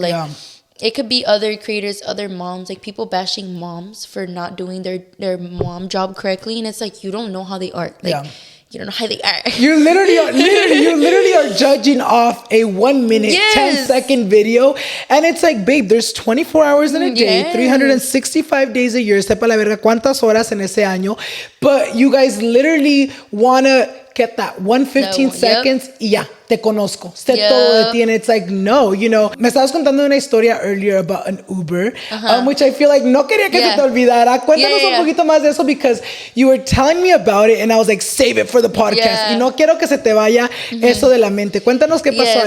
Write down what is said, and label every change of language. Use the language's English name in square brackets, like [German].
[English] Like, it could be other creators, other moms, like people bashing moms for not doing their mom job correctly. And it's like, you don't know how they are. Like, you don't know how they are. You literally are judging off a 1 minute, 10-second video. And it's like, babe, there's 24 hours in a day, 365 days a year. [Spanish] Sepa la verga cuántas horas en ese año. [English] But you guys literally want to get that 115 seconds. [Spanish] te conozco, sé todo de ti, [English] and it's like, no, you know. [Spanish] Me estabas contando una historia [English] earlier about an Uber, which I feel like [Spanish] no quería que se te olvidara. Cuéntanos un poquito más de eso, [English] because you were telling me about it and I was like, save it for the podcast. [Spanish] Y no quiero que se te vaya eso de la mente. Cuéntanos qué pasó.